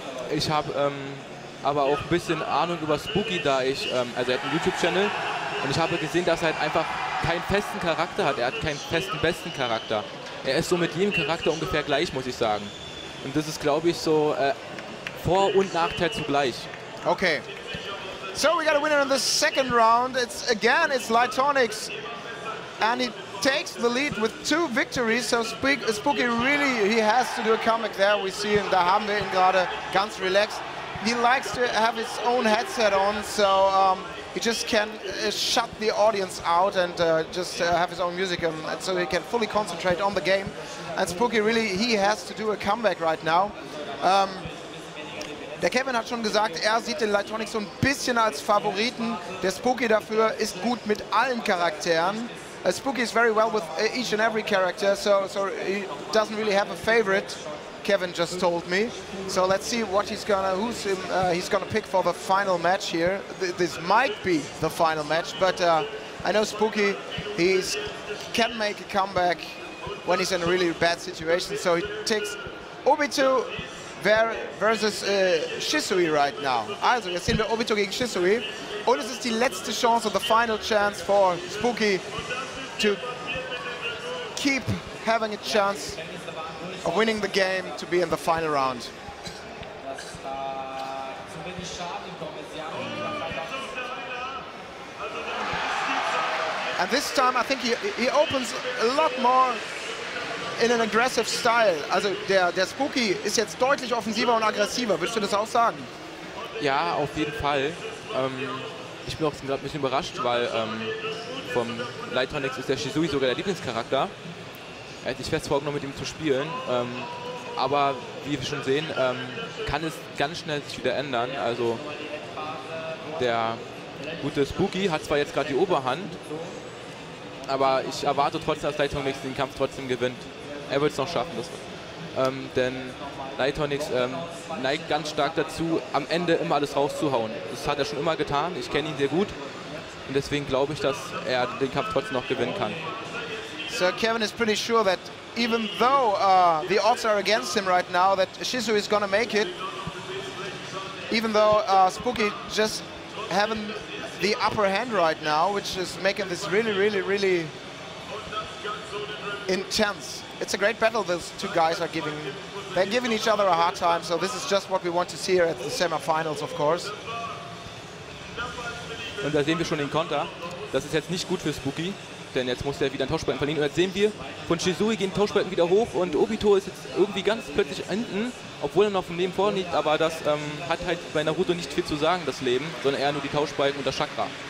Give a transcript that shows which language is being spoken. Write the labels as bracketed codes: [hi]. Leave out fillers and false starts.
[de] Ich habe aber auch ein bisschen Ahnung über Spooky, da ich, also er hat einen YouTube-Channel und ich habe gesehen, dass er halt einfach keinen festen Charakter hat. Er hat keinen festen besten Charakter. Er ist so mit jedem Charakter ungefähr gleich, muss ich sagen. Und das ist, glaube ich, so Vor- und Nachteil zugleich. [en] Okay. So we got a winner in the second round. It's Lightonix, and he takes the lead with 2 victories. So Spooky really, he has to do a comeback there. We see him, [de] da haben wir ihn gerade ganz relaxed. [en] He likes to have his own headset on, so he just can shut the audience out and just have his own music, so he can fully concentrate on the game. And Spooky really, he has to do a comeback right now. [de] Der Kevin hat schon gesagt, er sieht den Lightonix so ein bisschen als Favoriten. Der Spooky dafür ist gut mit allen Charakteren. [en] Spooky is very well with each and every character, so he doesn't really have a favorite. Kevin just told me. So let's see what he's gonna pick for the final match here. This might be the final match, but I know Spooky, he can make a comeback when he's in a really bad situation. So he takes Obito versus Shisui right now. [de] Also jetzt sehen wir Obito gegen Shisui und es ist die letzte Chance, [en] the final chance for Spooky to keep having a chance of winning the game to be in the final round. And this time I think he opens a lot more in an aggressive style. [de] Also der Spooky ist jetzt deutlich offensiver und aggressiver. Würdest du das auch sagen? Ja, auf jeden Fall. Ich bin auch gerade ein bisschen überrascht, weil vom Lightronics ist der Shisui sogar der Lieblingscharakter. Er hat sich fest vorgenommen, mit ihm zu spielen. Aber wie wir schon sehen, kann es ganz schnell sich wieder ändern. Also der gute Spooky hat zwar jetzt gerade die Oberhand, aber ich erwarte trotzdem, dass Lightronics den Kampf trotzdem gewinnt. Er wird es noch schaffen. Denn Lightronics neigt ganz stark dazu, am Ende immer alles rauszuhauen. Das hat er schon immer getan. Ich kenne ihn sehr gut. Und deswegen glaube ich, dass er den Kampf trotzdem noch gewinnen kann. [en] So Kevin is pretty sure that even though the odds are against him right now, that Shisui is gonna make it. Even though Spooky just having the upper hand right now, which is making this really, really, really intense. It's a great battle those two guys are giving. They're giving each other a hard time, so this is just what we want to see here at the semi-finals, of course. [de] Und da sehen wir schon den Konter. Das ist jetzt nicht gut für Spooky, denn jetzt muss er wieder einen Tauschbalken verlieren. Und jetzt sehen wir, von Shisui gehen Tauschbalken wieder hoch und Obito ist jetzt irgendwie ganz plötzlich hinten, obwohl er noch vom Leben vorne liegt, aber das hat halt bei Naruto nicht viel zu sagen, das Leben, sondern eher nur die Tauschbalken und das Chakra.